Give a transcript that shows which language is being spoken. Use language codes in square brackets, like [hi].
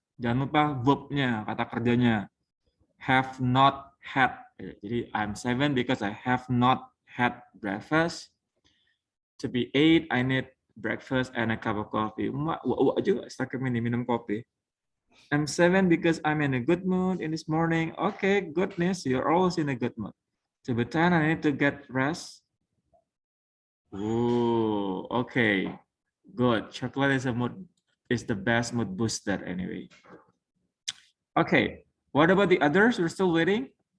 [id] Jangan lupa verb-nya, kata kerjanya. [en] Have not had. Jadi I'm 7 because I have not had breakfast. To be 8, I need breakfast and a cup of coffee. [id] Wah juga Takim ini minum kopi. [en] I'm 7 because I'm in a good mood in this morning. Okay, goodness, you're always in a good mood. To be 10, I need to get rest. Oh, okay. Good. Chocolate is the best mood booster anyway. Okay. What about the others? We're still waiting.